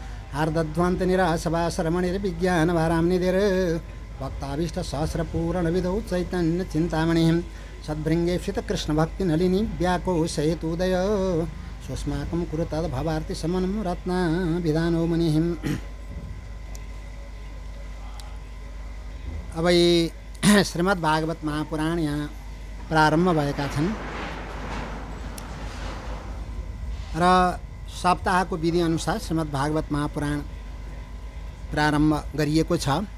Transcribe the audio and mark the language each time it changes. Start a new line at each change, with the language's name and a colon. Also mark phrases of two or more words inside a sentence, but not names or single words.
Sanskrit: हार्दध्वान्तनिरासवासरमणिर्विज्ञानवाराम्निधिर् भक्ताभीष्टसहस्रपूरणविधौ चैतन्यचिन्तामणिः सद्भृङ्गेक्षितकृष्णभक्तिनलिनी व्याकोशयतुदय स्वस्माकं कुरु तद्भवार्तिशमनं रत्नाभिधानो मुनिः।
Nepali: अब यी श्रीमद् भागवत महापुराण यहाँ प्रारम्भ भएका छन् र सप्ताहको विधि अनुसार श्रीमद् भागवत महापुराण प्रारम्भ गरिएको छ।